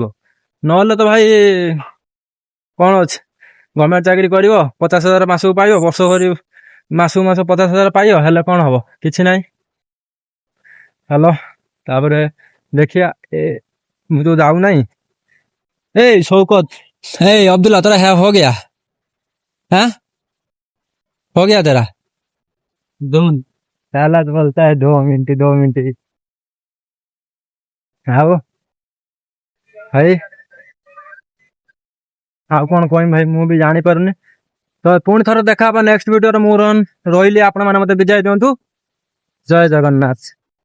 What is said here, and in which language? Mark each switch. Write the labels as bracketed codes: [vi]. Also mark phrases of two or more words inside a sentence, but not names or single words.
[or] ନହେଲେ ତ ଭାଇ କଣ ଅଛି, ଗଭର୍ଣ୍ଣମେଣ୍ଟ ଚାକିରି କରିବ, 50,000 ମାସକୁ ପାଇବ, ବର୍ଷ କରି ମାସକୁ ମାସ 50,000 ପାଇବ, ହେଲେ କଣ ହବ, କିଛି ନାହିଁ। ହାଲୋ, ତାପରେ ଦେଖିଆ ମୁଁ ତ ଯାଉ ନାହିଁ। [hi] ए शौकत, ए अब्दुल्ला तेरा है हो गया? हैं? हो गया तेरा? [mr] दोन त्यालाच बोलताय 2 मिनिट [or] ଆଉ ଭାଇ ଆଉ କଣ କହିବି ଭାଇ ମୁଁ ବି ଜାଣିପାରୁନି। ତ ପୁଣି ଥରେ ଦେଖା ହବା ନେକ୍ସଟ ଭିଡିଓରେ। ମୁଁ ରହିଲି, ଆପଣ ମାନେ ମତେ ବିଦାୟ ଦିଅନ୍ତୁ। ଜୟ ଜଗନ୍ନାଥ।